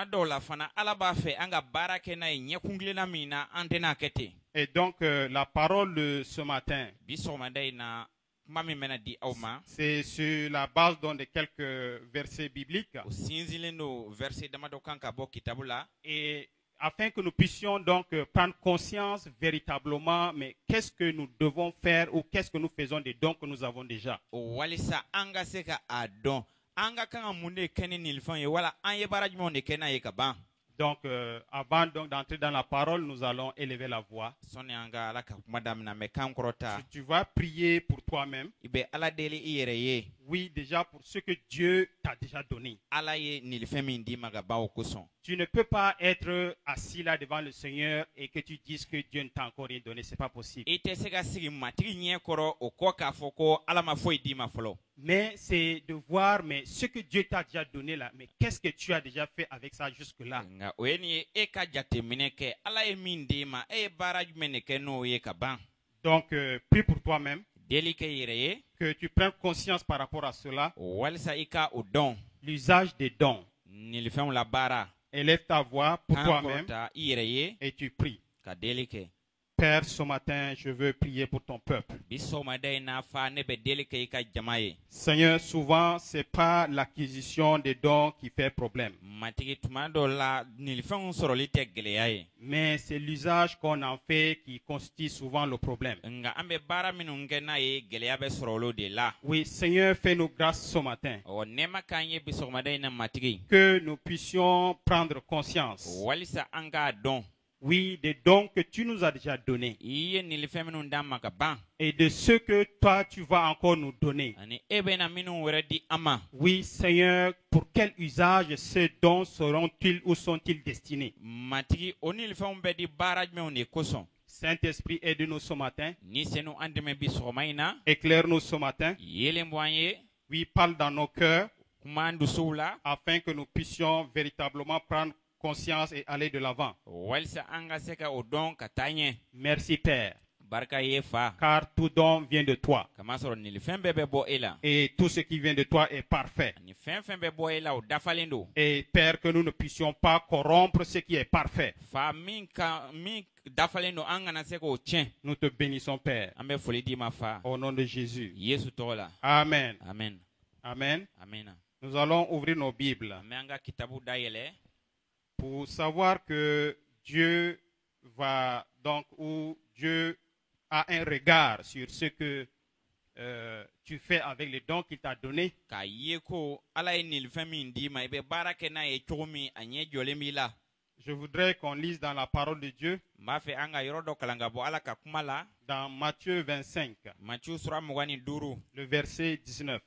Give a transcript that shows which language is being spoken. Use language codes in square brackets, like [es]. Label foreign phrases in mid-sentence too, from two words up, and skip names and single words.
[fr] Et donc la parole de ce matin, c'est sur la base de quelques versets bibliques. Et afin que nous puissions donc prendre conscience véritablement, mais qu'est-ce que nous devons faire ou qu'est-ce que nous faisons des dons que nous avons déjà. [bm] anga kan munde keni nilfan ye wala an ye bara jumɛn de kɛ n'a ye ka ban. [fr] Donc, avant donc d'entrer dans la parole, nous allons élever la voix. [bm] Sɔni an ka ala ka kuma daminɛ mɛ kan kɔrɔta. [fr] Si tu vas prier pour toi-même, [bm] I bɛ ala deli i yɛrɛ ye. [fr] oui, déjà pour ce que Dieu t'a déjà donné. [bm] Ala ye nilfɛn min d'i ma ka ban o kosɔn. [fr] Tu ne peux pas être assis là devant le Seigneur et que tu dises que Dieu ne t'a encore rien donné. C'est pas possible. [bm] I tɛ se ka sigi matigi ɲɛ kɔrɔ o kɔ k'a fɔ ko ala ma foyi d'i ma fɔlɔ. [fr] Mais c'est de voir, mais ce que Dieu t'a déjà donné là, mais qu'est-ce que tu as déjà fait avec ça jusque-là? [bm] Nka o ye nin ye e ka jateminɛ kɛ ala ye min d'i ma e ye baara jumɛn de kɛ n'o ye ka ban. [fr] Donc, prie pour toi-même, [bm] Deli kɛ i yɛrɛ ye. [fr] que tu prennes conscience par rapport à cela, [bm] Walisa i ka o dɔn. [fr] l'usage des dons. [bm] Nilfɛnw la baara. [fr] Élève ta voix pour [bm] Kan [fr] toi-même [bm] kɔrɔta i yɛrɛ ye [fr] et tu pries. [bm] ka deli kɛ. [fr] Père, ce matin, je veux prier pour ton peuple. [bm] Bi sɔgɔmada in n'a fa ne bɛ deli kɛ i ka jama ye. [fr] Seigneur, souvent, c'est pas l'acquisition des dons qui fait problème, [bm] Matigi tuma dɔw la nilfɛnw sɔrɔli tɛ gɛlɛya ye. [fr] mais c'est l'usage qu'on en fait qui constitue souvent le problème. [bm] Nka an bɛ baara minnu kɛ n'a ye gɛlɛya bɛ sɔrɔ olu de la. [fr] Oui, Seigneur, fais-nous grâce ce matin, [bm] Ɔ nɛɛma k'an ye bi sɔgɔmada in na matigi. [fr] que nous puissions prendre conscience, [bm] Walisa an k'a dɔn. [fr] oui, des dons que tu nous as déjà donnés [bm] I ye nilfɛn minnu d'an ma ka ban. [fr] et de ceux que toi, tu vas encore nous donner. [bm] Ani e bɛna minnu wɛrɛ di an ma. [fr] Oui, Seigneur, pour quel usage ces dons seront-ils ou sont-ils destinés? [bm] Matigi o nilfɛnw bɛ di baara jumɛnw de kosɔn. [fr] Saint-Esprit, aide-nous ce matin, [bm] Ni senu an dɛmɛ bi sɔgɔma in na. [fr] éclaire-nous ce matin, [bm] Yelen bɔ an ye. [fr] oui, parle dans nos cœurs, [bm] Kuma an dusuw la. [fr] afin que nous puissions véritablement prendre conscience et aller de l'avant. [bm] Walisa an ka se ka o dɔn ka taa ɲɛ. [fr] Merci Père, [bm] Barika ye fa. [fr] car tout don vient de toi [bm] Kamasɔrɔ nilfɛn bɛɛ bɛ bɔ e la. [fr] et tout ce qui vient de toi est parfait. [bm] Ani fɛn fɛn bɛ bɔ e la o dafalen don. [fr] Et Père, que nous ne puissions pas corrompre ce qui est parfait. [bm] Fa min dafalen don an kana se k'o tiɲɛ. [fr] Nous te bénissons Père, [bm] An bɛ foli d'i ma fa. [fr] au nom de Jésus. [bm] Yesu tɔgɔ la. [fr] Amen. Amen. Amen. [bm] Amina. [fr] Nous allons ouvrir nos Bibles [bm] An bɛ an ka kitabu dayɛlɛ. [fr] pour savoir que Dieu va donc, ou Dieu a un regard sur ce que tu fais avec les dons qu'il t'a donnés. [bm] K'a ye ko ala ye nilfɛn min d'i ma i bɛ baara kɛ n'a ye cogo min a ɲɛ jɔlen b'i la. [fr] Je voudrais qu'on lise dans la parole de Dieu, [bm] N b'a fɛ an ka yɔrɔ dɔ kalan ka bɔ ala ka kuma la. [fr] dans Matthieu 25, [bm] Matiyu sura 25 [fr] le verset 19.